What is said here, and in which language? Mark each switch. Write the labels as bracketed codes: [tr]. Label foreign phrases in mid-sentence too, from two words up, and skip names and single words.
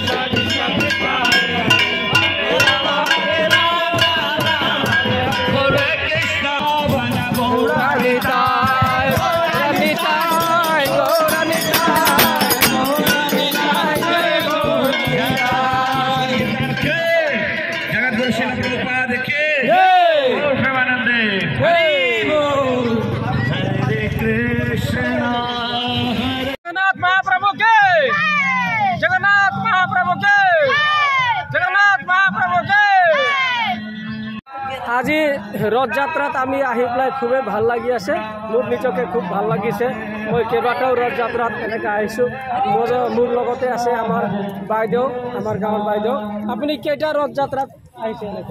[hi] कृष्णा वन गौरानिताय गौरानिताय गौरानिताय जगत गुरु श्रील प्रभुपाद के जगन्नाथ महाप्रभु के, जगन्नाथ महाप्रभु के, जगन्नाथ महाप्रभु के। [as] আজি রথ যাত্রাত আমি আহি পেলাই খুবেই ভাল লাগি আছে, মোৰ নিজকে খুব ভাল লাগিছে। মই কেইবাটাও ৰথ যাত্রাত এনেকৈ আহিছোঁ। মোৰ লগতে আছে আমাৰ বাইদেউ, আমাৰ গাঁৱৰ বাইদেউ। আপুনি কেইটা ৰথ যাত্রাত আহিছে?